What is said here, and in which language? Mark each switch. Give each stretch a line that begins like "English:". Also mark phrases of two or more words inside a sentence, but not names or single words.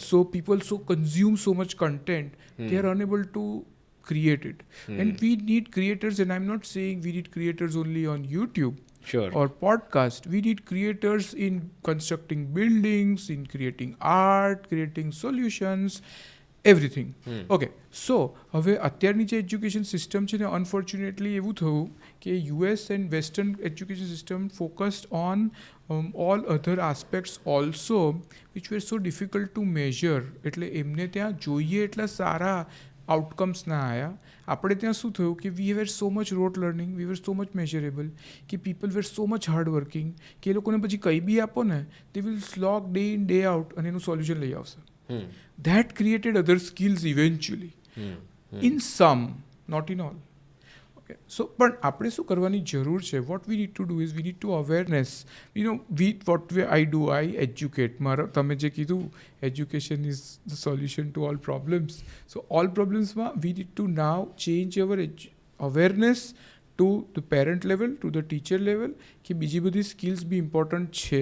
English: So people consume so much content, they are unable to create it. And we need creators, and I'm not saying we need creators only on YouTube or podcast. We need creators in constructing buildings, in creating art, creating solutions, everything. Okay, so
Gujarati: હવે અત્યારની જે
English: education system
Gujarati: છે ને, અનફોર્ચ્યુનેટલી એવું થયું કે
English: US and Western education system focused on all other aspects also, which were so difficult to measure.
Gujarati: એટલે એમને ત્યાં જોઈએ એટલા સારા આઉટકમ્સ ના આવ્યા. આપણે ત્યાં શું થયું કે
English: we were so much rote learning, we were so much measurable, કે people were so much hard working,
Gujarati: કે એ લોકોને પછી કંઈ બી આપો ને,
English: they will slog day in day out
Gujarati: અને એનું સોલ્યુશન લઈ આવશે.
English: That created other skills eventually. In some, not in all.
Gujarati: સો પણ આપણે શું કરવાની જરૂર છે?
English: What we need to do is we need to awareness. I do, I educate.
Gujarati: તમે જે કીધું
English: education is the solution to all problems. So all problemsમાં we need to now change our awareness to the parent level, to the teacher level,
Gujarati: કે બીજી બધી સ્કિલ્સ બી ઇમ્પોર્ટન્ટ છે.